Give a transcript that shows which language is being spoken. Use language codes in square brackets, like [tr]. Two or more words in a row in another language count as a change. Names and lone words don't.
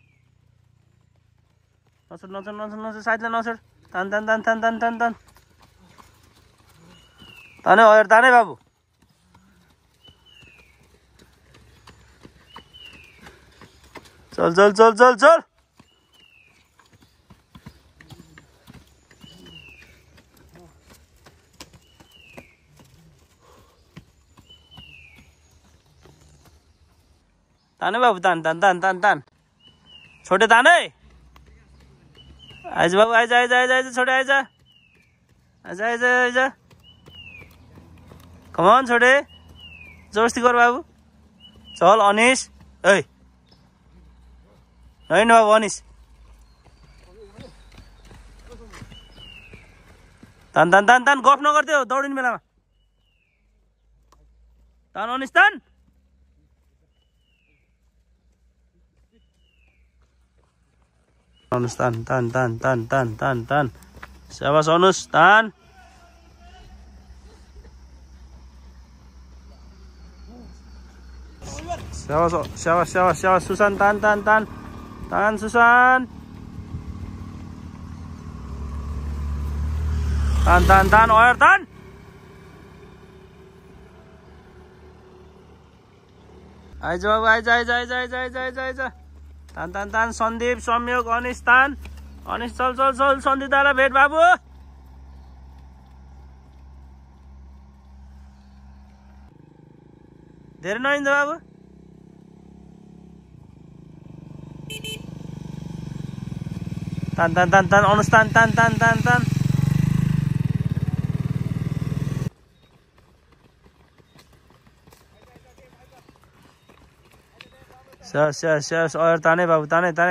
[ne] नछोड साइडलाई नछोड तान ताने हो यार ताने बाबु चल ताने बाबु तान छोटे ताने आइज बाबु आइज छोटे आइज कमान छोटे जबरजस्ती गर बाबु चल अनिस ए होइन बाबु अनिस तान गफ नगर्थ्यो दौडिने बेलामा तान अनिस तान अनुज तान शाबाश अनुज तान शाबाश सुशान तान सुशान तान और तान आइज बाबु आइज तान सन्दीप सम्यक अनिस तान अनिस चल सन्दीप दालाई भेट बाबु धेरै नहिन्छ बाबु तान अनुज तान शाबाश और ताने बाबु ताने